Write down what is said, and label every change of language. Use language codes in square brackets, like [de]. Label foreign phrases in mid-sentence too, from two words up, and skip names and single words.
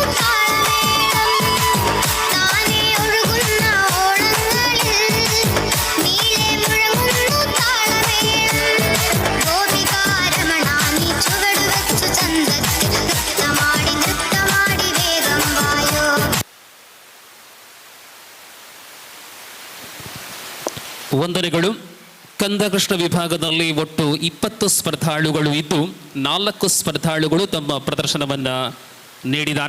[ml] താളമേളം താനേ ഒഴുകുന്ന ഓളങ്ങളിൽ നീളെ മുഴങ്ങുന്നു താളമേളം ഗോപികാരമണ നീ ചുവട് വെച്ചു ചന്തത്തിൽ നൃത്തമാടി വേഗം വായോ [kn] ವಂದನೆಗಳು. ಕಂದಕೃಷ್ಣ ವಿಭಾಗದಲ್ಲಿ ಒಟ್ಟು 20 ಸ್ಪರ್ಧಾಳುಗಳು ಇದ್ದು 4 ಸ್ಪರ್ಧಾಳುಗಳು ತಮ್ಮ ಪ್ರದರ್ಶನವನ್ನ ನೀಡಿದ್ದಾರೆ.